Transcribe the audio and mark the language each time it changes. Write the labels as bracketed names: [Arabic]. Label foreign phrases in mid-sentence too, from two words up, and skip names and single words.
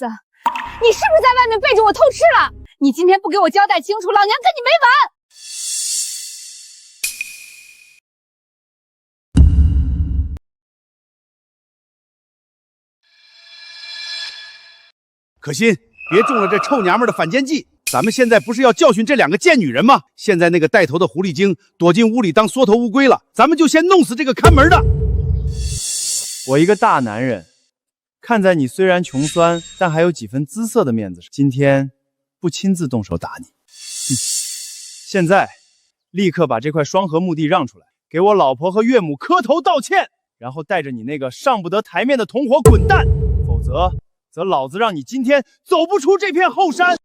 [Chinese] 你是不是在外面背着我偷吃了？你今天不給我交代清楚，老娘跟你沒完！可心，別中了這臭娘們的反間計。咱們現在不是要教訓這兩個賤女人嗎？現在那個帶頭的狐狸精躲進屋裡當縮頭烏龜了，咱們就先弄死這個看門的。我一個大男人，看在你雖然窮酸，但還有幾分姿色的面子上，今天不親自動手打你。現在立刻把這塊雙河墓地讓出來，給我老婆和岳母磕頭道歉，然後帶着你那個上不得台面的同夥滾蛋，否則老子讓你今天走不出這片後山。